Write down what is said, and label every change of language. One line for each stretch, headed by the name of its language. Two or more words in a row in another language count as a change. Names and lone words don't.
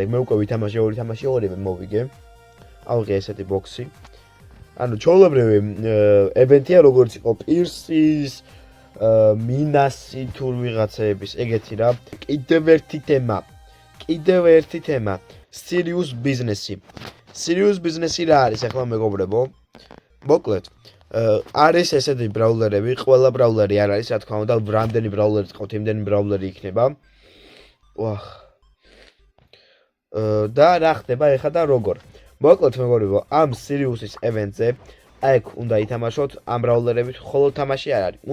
Georgian: მე უკვე ვითამაშე ორი თამაში, ორივე მოვიგე. ავიღე ესეთი ბოქსი. ანუ ჩვეულებრივი ევენთია როგორც იყო პირსის, მინასი თუ ვიღაცების ეგეთი რა. კიდევ ერთი თემა.
English: Serious business-
Georgian: ი.
English: Serious business-
Georgian: ი რა არის ახლა მეგობრებო? მოკლედ, არის ესეთი ბრაულერები, ყველა ბრაულერი არ არის, რა თქმა უნდა, რამდენი ბრაულერი თყავთ, იმდენი ბრაულერი იქნება. ვახ. და რა ხდება ეხლა და როგორ? მოკლედ მეგობრებო, ამ Serious-ის ევენტზე აქ უნდა ითამაშოთ, ამ ბრაულერებით მხოლოდ თამაში არ არის.